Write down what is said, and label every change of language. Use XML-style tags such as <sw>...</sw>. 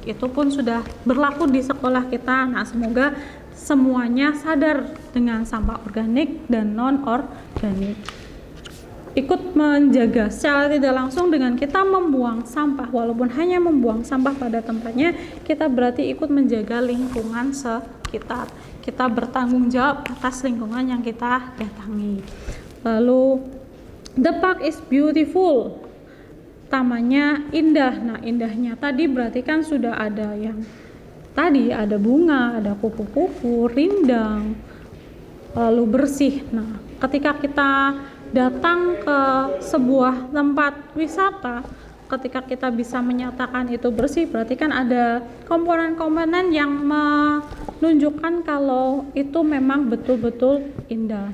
<id>Itu pun sudah berlaku di sekolah kita. Nah, semoga semuanya sadar dengan sampah organik dan non-organik. Ikut menjaga secara tidak langsung dengan kita membuang sampah, walaupun hanya membuang sampah pada tempatnya, kita berarti ikut menjaga lingkungan sekitar. Kita bertanggung jawab atas lingkungan yang kita datangi.</id> <en>Lalu, the park is beautiful.</en> <id>Tamannya indah. Nah, indahnya tadi berarti kan sudah ada yang tadi, ada bunga, ada kupu-kupu, rindang, lalu bersih. Nah, ketika kita datang ke sebuah tempat wisata, ketika kita bisa menyatakan itu bersih, berarti kan ada komponen-komponen yang menunjukkan kalau itu memang betul-betul indah.</id>